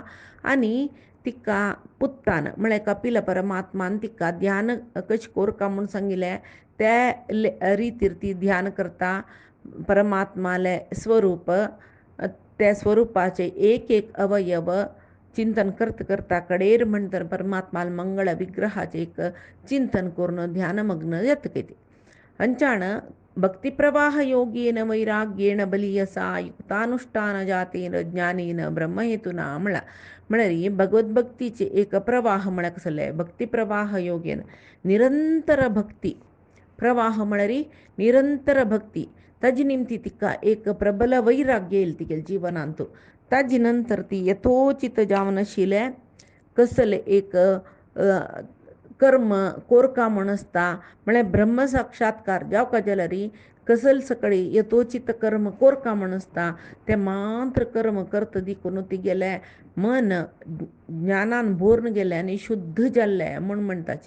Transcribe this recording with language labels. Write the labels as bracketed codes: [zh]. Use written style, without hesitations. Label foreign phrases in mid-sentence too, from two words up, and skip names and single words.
[kok] आनी तिका पुत्तान म्हळ्यार कपिल परमात्मान तिका ध्यान कशें कोरता म्हूण सांगिल्लें त्या रितीर ती ध्यान करता. परमात्माले स्वरूप त्या स्वरुपाचे एक एक अवयव चिंतन करता कडेर म्हणटा परमात्मा मंगळ विग्रहाचे एक चिंतन करून ध्यानमग्न येतके ती हंचाण [sa] भक्तिप्रवाह योगेन वैराग्येण बलीयसा युक्तानुष्ठान जातेन ज्ञानेन ब्रह्महेतुना [kok] म्हळ्यार भगवद्भक्तीचे एक प्रवाह म्हळ्यार कसले [sa] भक्तिप्रवाह योगेन [kok] निरंतर भक्ती प्रवाह म्हळ्यार निरंतर भक्ती ताजी निमती तिका एक प्रबल वैराग्य येयलें तिगेले जिवनांत. ताजी नंतर ती यथोचित जावन आशिल्लें कसले एक कर्म कोरका म्हण आसता म्हळ्यार ब्रह्म साक्षात्कार जावका जाल्यार कसल सकळी यथोचित कर्म कोरका म्हण आसता ते मात्र कर्म करता देखून तिगेले मन ज्ञानान भरून गेले आनी शुद्ध जाल्ले म्हूण म्हणटाची.